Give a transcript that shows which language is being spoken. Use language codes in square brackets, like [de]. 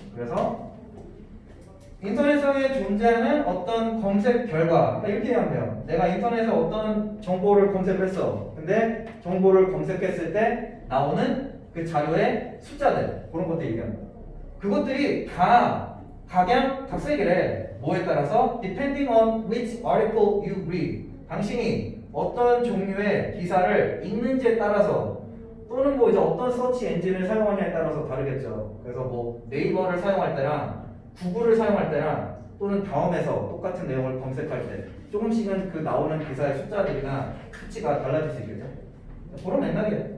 [ko] 그래서 인터넷상에 존재하는 어떤 검색 결과, 그러니까 이렇게 하면 돼요. 내가 인터넷에 어떤 정보를 검색했어. 근데 정보를 검색했을 때 나오는 그 자료의 숫자들, 그런 것들 얘기합니다. 그것들이 다 각양 각색이래. 뭐에 따라서? [en] Depending on which article you read. [ko] 당신이 어떤 종류의 기사를 읽는지에 따라서, 또는 뭐 이제 어떤 서치 엔진을 사용하냐에 따라서 다르겠죠. 그래서 뭐 네이버를 사용할 때랑 구글을 사용할 때랑 또는 다음에서 똑같은 내용을 검색할 때 조금씩은 그 나오는 기사의 숫자들이나 수치가 달라질 수 있겠죠. 그런 맥락이에요.